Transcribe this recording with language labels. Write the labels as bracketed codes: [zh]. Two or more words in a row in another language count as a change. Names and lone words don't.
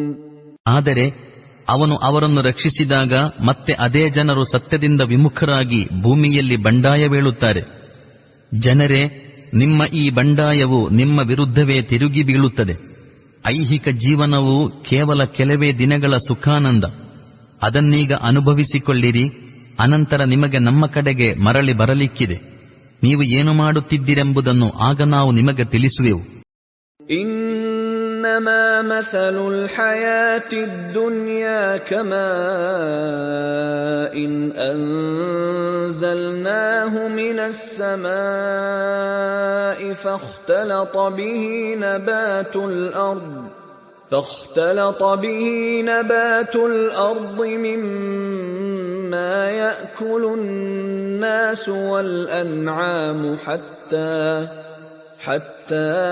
[kn] ಆದರೆ ಅವನು ಅವರನ್ನು ರಕ್ಷಿಸಿದಾಗ ಮತ್ತೆ ಅದೇ ಜನರು ಸತ್ಯದಿಂದ ವಿಮುಖರಾಗಿ ಭೂಮಿಯಲ್ಲಿ ಬಂಡಾಯವೇಳುತ್ತಾರೆ. ಜನರೇ, ನಿಮ್ಮ ಈ ಬಂಡಾಯವು ನಿಮ್ಮ ವಿರುದ್ಧವೇ ತಿರುಗಿ ಬೀಳುತ್ತದೆ. ಐಹಿಕ ಜೀವನವು ಕೇವಲ ಕೆಲವೇ ದಿನಗಳ ಸುಖಾನಂದ. ಅದನ್ನೀಗ ಅನುಭವಿಸಿಕೊಳ್ಳಿರಿ, ಅನಂತರ ನಿಮಗೆ ನಮ್ಮ ಕಡೆಗೆ ಮರಳಿ ಬರಲಿಕ್ಕಿದೆ. ನೀವು ಏನು ಮಾಡುತ್ತಿದ್ದೀರೆಂಬುದನ್ನು ಆಗ ನಾವು ನಿಮಗೆ ತಿಳಿಸುವೆವು. [ar] إنما مثل الحياة الدنيا كماء أنزلناه من السماء فاختلط به نبات الأرض مما يأكل الناس والأنعام حتى